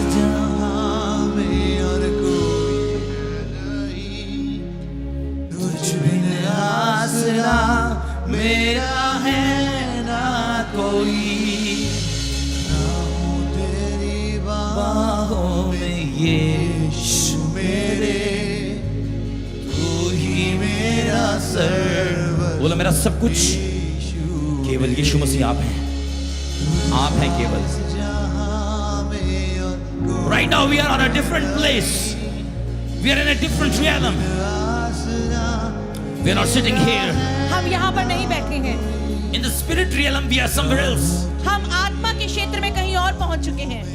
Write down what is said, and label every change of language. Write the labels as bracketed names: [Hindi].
[Hindi] जहां में और कोई नहीं तुझ बिन आसरा मेरा है ना कोई ना हूँ तेरी बाहों में यीशु मेरे तू ही मेरा सर्व बोलो मेरा सब कुछ यीशु केवल यीशु मसीह आप हैं केवल जहां में और कोई [English] right now we are on a different place we are in a different realm [Hindi] आसरा [English] we are not sitting here [Hindi] हम यहाँ पर नहीं बैठे हैं [English] In the spirit realm, we are somewhere else. [Hindi] हम आत्मा के क्षेत्र में कहीं और पहुंच चुके हैं।